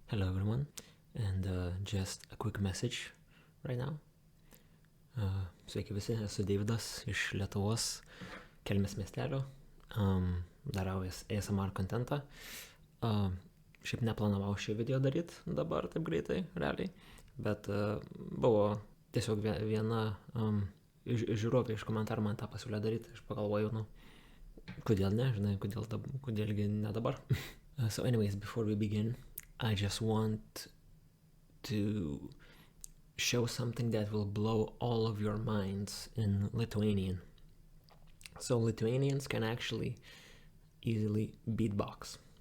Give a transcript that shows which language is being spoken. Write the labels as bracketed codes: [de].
[en] Hello everyone, and just a quick message right now. [lt] Sveiki visi, esu Deividas iš Lietuvos, Kelmės miestelio, darau ASMR kontentą. Šiaip neplanavau šį video daryti dabar taip greitai, realiai, bet buvo tiesiog viena žiūrovė iš komentarų man tą pasiūlė daryti, aš pagalvojau, nu, kodėl ne, žinai, kodėlgi ne dabar. [en] So anyways, before we begin, I just want to show something that will blow all of your minds in Lithuanian. So Lithuanians can actually easily beatbox.